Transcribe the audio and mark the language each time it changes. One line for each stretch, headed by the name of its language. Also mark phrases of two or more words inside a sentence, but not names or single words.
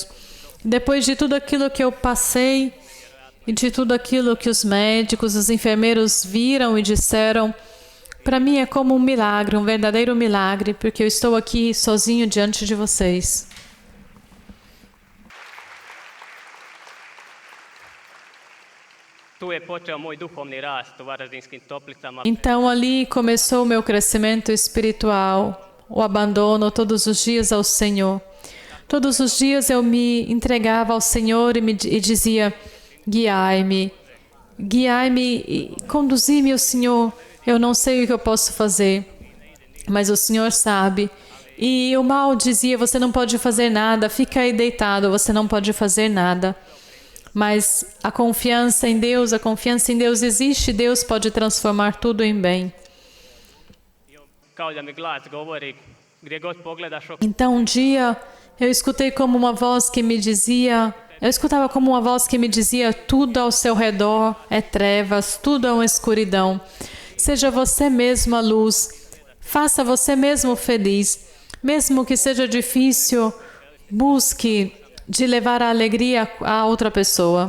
Portuguese: Depois de tudo aquilo que eu passei e de tudo aquilo que os médicos, os enfermeiros viram e disseram, para mim é como um milagre, um verdadeiro milagre, porque eu estou aqui sozinho diante de vocês.
Croatian: Tu je počeo moj duhovni rast u Varaždinskim Toplicama.
Portuguese: Então ali começou o meu crescimento espiritual, o abandono todos os dias ao Senhor. Todos os dias eu me entregava ao Senhor e dizia: guiai-me, guiai-me e conduzi-me ao Senhor. Eu não sei o que eu posso fazer, mas o Senhor sabe. E o mal dizia: você não pode fazer nada, fica aí deitado, você não pode fazer nada. Mas a confiança em Deus existe, Deus pode transformar tudo em bem.
Croatian: Kao da mi glas govori, gdje god pogledaš
Portuguese: Então um dia eu escutei como uma voz que me dizia, tudo ao seu redor é trevas, tudo é uma escuridão. Seja você mesmo a luz, faça você mesmo feliz. Mesmo que seja difícil, busque de levar a alegria a outra pessoa.